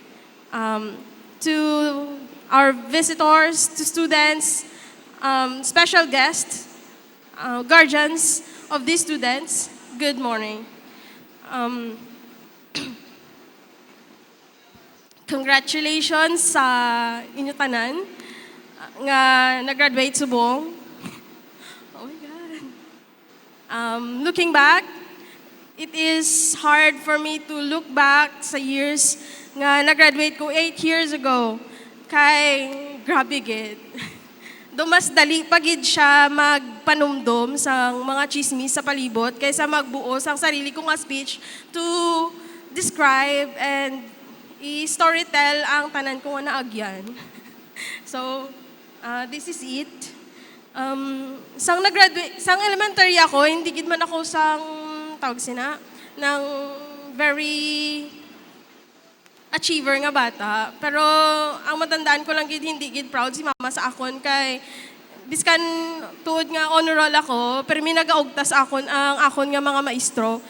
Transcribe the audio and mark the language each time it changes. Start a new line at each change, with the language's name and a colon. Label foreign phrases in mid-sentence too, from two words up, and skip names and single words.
English: To our visitors, to students, special guests, guardians of these students, good morning.
Hiligaynon: Congratulations sa inyo tanan nga nag-graduate subong.
English: Oh my God. Looking back, it is hard for me to look back sa years
Hiligaynon: nga nag-graduate ko
English: 8 years ago.
Hiligaynon: Kay grabe gid. Do mas dali pagid siya magpanumdom sa mga chismis sa palibot kaysa magbuo sang sarili ko nga speech
English: to describe and
Hiligaynon: i-storytell ang tanan ko nga naagyan.
English: So, this is it.
Hiligaynon: Sang elementary ako, hindi gid man ako sang tawag sina ng
English: very achiever
Hiligaynon: nga bata. Pero ang matandaan ko lang gid hindi gid proud si mama sa akon kay biskan tuod nga honor roll ako, pero may nagaugtas akon ang akon nga mga maestro.